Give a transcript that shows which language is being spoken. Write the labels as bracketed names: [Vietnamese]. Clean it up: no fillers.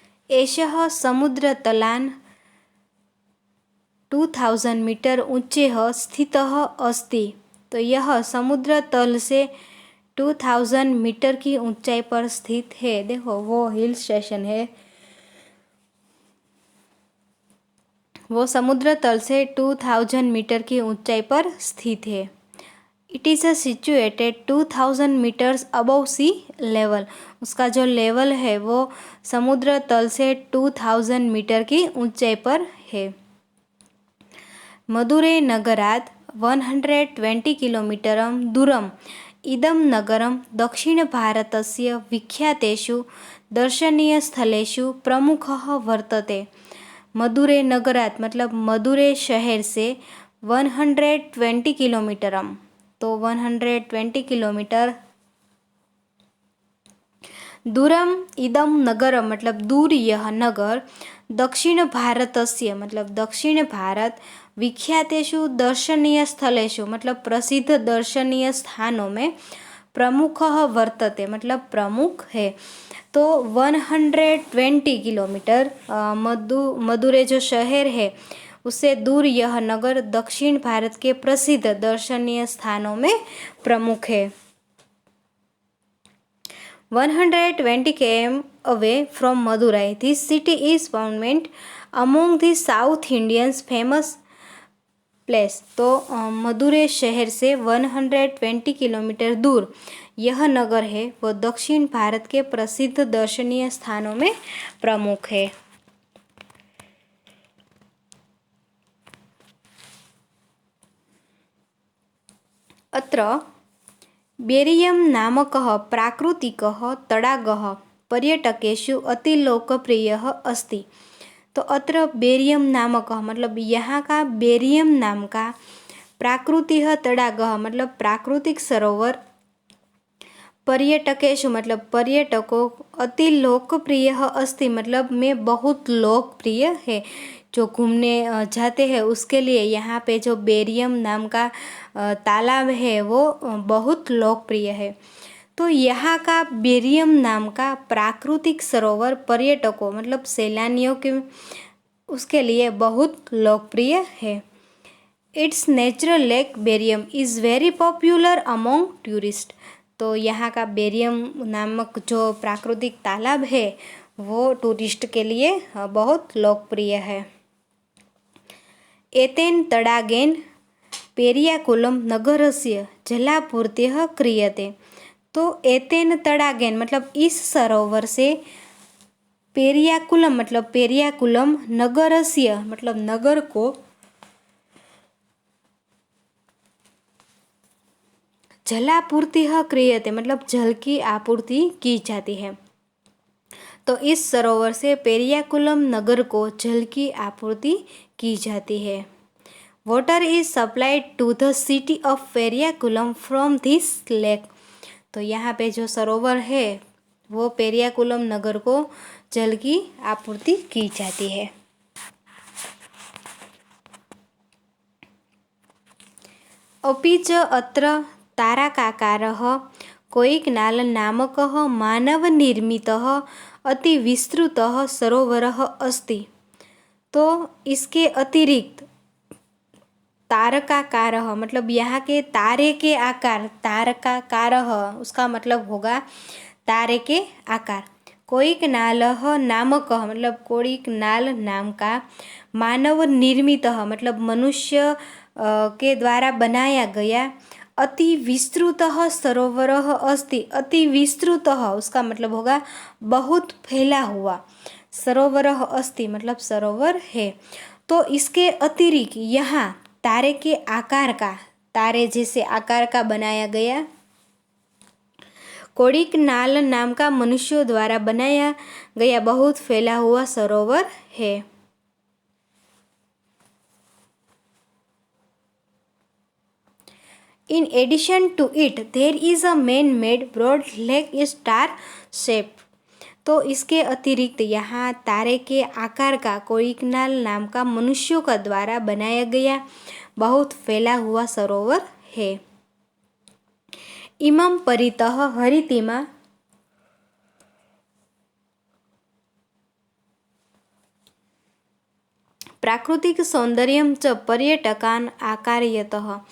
[Sanskrit] एषः समुद्रतलान् 2000 मीटर ऊंचे स्थितः अस्ति। [Hindi] तो यह समुद्र तल से 2000 मीटर की ऊंचाई पर स्थित है। देखो वो हिल स्टेशन है, वो समुद्र तल से 2000 मीटर की ऊंचाई पर स्थित है। [English] It is situated 2000 metres above sea level. [Hindi] उसका जो लेवल है वो समुद्र तल से 2000 मीटर की ऊंचाई पर है। [Sanskrit] मदुरै नगरात् 120 किलोमीटरं दूरम् इदं नगरं दक्षिणभारतस्य विख्यातेषु दर्शनीयस्थलेषु प्रमुखः वर्तते। मदुरै नगरात् [Hindi] मतलब मदुरै शहर से [Sanskrit] 120 किलोमीटरम [Hindi] तो 120 किलोमीटर, [Sanskrit] दूरम इदम नगर [Hindi] मतलब दूर यह नगर, [Sanskrit] दक्षिण भारतस्य [Hindi] मतलब दक्षिण भारत, [Sanskrit] विख्यातेषु दर्शनीय स्थलेषु [Hindi] मतलब प्रसिद्ध दर्शनीय स्थानों में, [Sanskrit] प्रमुख वर्तते [Hindi] मतलब प्रमुख है। तो 120 किलोमीटर मदुरै जो शहर है उससे दूर यह नगर दक्षिण भारत के प्रसिद्ध दर्शनीय स्थानों में प्रमुख है। [English] 120 km away from Madurai, this city is found among the South Indians famous place। [Hindi] तो मदुरै शहर से 120 किलोमीटर दूर यह नगर है वो दक्षिण भारत के प्रसिद्ध दर्शनीय स्थानों में प्रमुख है। [Sanskrit] अत्र बेरियम नामकः प्राकृतिकः तडागः पर्यटकेषु अतिलोकप्रियः अस्ति। [Hindi] तो [Sanskrit] अत्र बेरियम नामकः [Hindi] मतलब यहाँ का बेरियम नाम का प्राकृतिक [Sanskrit] तडागः [Hindi] मतलब प्राकृतिक सरोवर [Sanskrit] पर्यटकेषु [Hindi] मतलब पर्यटकों [Sanskrit] अति लोकप्रिय अस्ति [Hindi] मतलब में बहुत लोकप्रिय है। जो घूमने जाते हैं उसके लिए यहाँ पे जो बेरियम नाम का तालाब है वो बहुत लोकप्रिय है। तो यहाँ का बेरियम नाम का प्राकृतिक सरोवर पर्यटकों मतलब सैलानियों के उसके लिए बहुत लोकप्रिय है। [English] It's natural lake Berijam is very popular among tourist. [Hindi] तो यहाँ का बेरियम नामक जो प्राकृतिक तालाब है वो टूरिस्ट के लिए बहुत लोकप्रिय है। [Sanskrit] एतेन तडागेन पेरियाकुलम नगरस्य जलापूर्तिः क्रियते। [Hindi] तो [Sanskrit] एतेन तडागेन [Hindi] मतलब इस सरोवर से [Sanskrit] पेरियाकुलम नगरस्य [Hindi] मतलब नगर को [Sanskrit] जलापूर्ति क्रियते [Hindi] मतलब जल की आपूर्ति की जाती है। तो इस सरोवर से पेरियाकुलम नगर को जल की आपूर्ति की जाती है। [English] Water is supplied to the city of Periyakulam from this lake. [Hindi] तो यहाँ पे जो सरोवर है वो पेरियाकुलम नगर को जल की आपूर्ति की जाती है। [Sanskrit] अपि च अत्र तारकाकारः कोयिकनाल नामकः मानवनिर्मितः अतिविस्तृतः सरोवरः अस्ति। [Hindi] तो इसके अतिरिक्त [Sanskrit] तारकाकारः [Hindi] मतलब यहाँ के तारे के आकार, तारकाकारः उसका मतलब होगा तारे के आकार। [Sanskrit] कोयिकनालः नामकः [Hindi] मतलब कोयिकनाल नाम का, [Sanskrit] मानव निर्मितः [Hindi] मतलब मनुष्य के द्वारा बनाया गया, [Sanskrit] अति विस्तृतः सरोवरः अस्ति। अति विस्तृतः [Hindi] उसका मतलब होगा बहुत फैला हुआ, [Sanskrit] सरोवरः अस्ति [Hindi] मतलब सरोवर है। तो इसके अतिरिक्त यहाँ तारे के आकार का, तारे जैसे आकार का बनाया गया कोड़िकनाल नाम का मनुष्यों द्वारा बनाया गया बहुत फैला हुआ सरोवर है। [English] In addition to it, there is a man-made broad lake star shape। [Hindi] तो इसके अतिरिक्त यहाँ तारे के आकार का कोयिकनाल नाम का मनुष्यों का द्वारा बनाया गया बहुत फैला हुआ सरोवर है। [Sanskrit] इमं परितः हरितिमा प्राकृतिक सौंदर्यं च पर्यटकान् आकर्षयतः।